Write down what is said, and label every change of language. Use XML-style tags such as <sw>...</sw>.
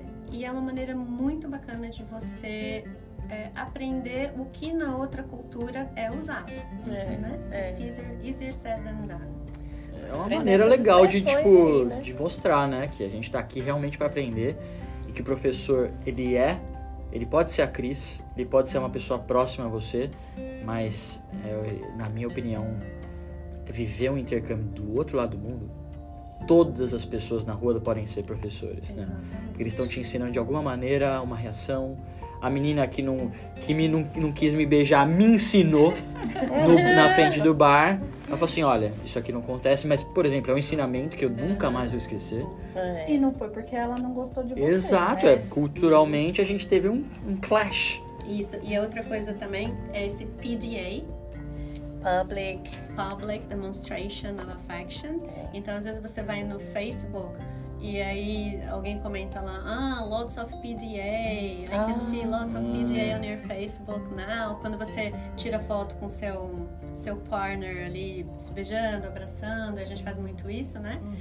<pt>E é uma maneira muito bacana de você aprender o que na outra cultura é usado, né?</pt> <en>It's easier said than done.</en> <pt>É uma maneira legal de, tipo, né? De mostrar, né? Que a gente tá aqui realmente para aprender e que o professor, ele pode ser a Cris, ele pode ser uma pessoa próxima a você, mas, na minha opinião, viver um intercâmbio do outro lado do mundo, todas as pessoas na rua podem ser professores, né? Porque eles estão te ensinando de alguma maneira uma reação. A menina que não quis me beijar me ensinou na frente do bar. Ela falou assim, olha, isso aqui não acontece, mas, por exemplo, é um ensinamento que eu nunca mais vou esquecer. E não foi porque ela não gostou de você. Exato, né? Culturalmente a gente teve um clash. Isso, e a outra coisa também é esse PDA.</pt> <en>Public Demonstration of Affection.</en> <pt>Então, às vezes você vai no Facebook e aí alguém comenta lá,</pt> <en>lots of PDA, I can see lots of PDA on your Facebook now.</en> <pt>Quando você tira foto com seu partner ali se beijando, abraçando, a gente faz muito isso, né?</pt>